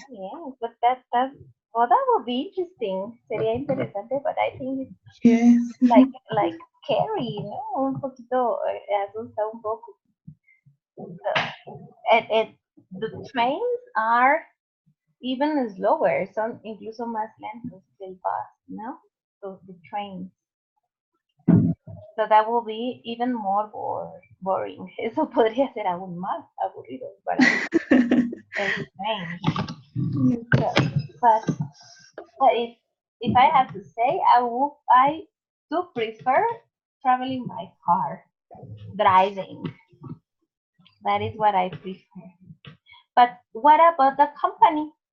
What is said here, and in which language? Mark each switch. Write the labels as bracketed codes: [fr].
[en] Yeah, but that well, that would be interesting. [es] Sería interesante, [en] but I think it's Yes. like scary, ¿no? [es] Un poquito asusta un poco. [en] And the trains are even slower, [es] son incluso más lentos que el bus, [en] ¿no? The trains. So that will be even more boring. [es] Eso podría ser aún más aburrido para el train. [en] So, but if I had to say, I do prefer traveling by car, driving. That is what I prefer. But what about the company?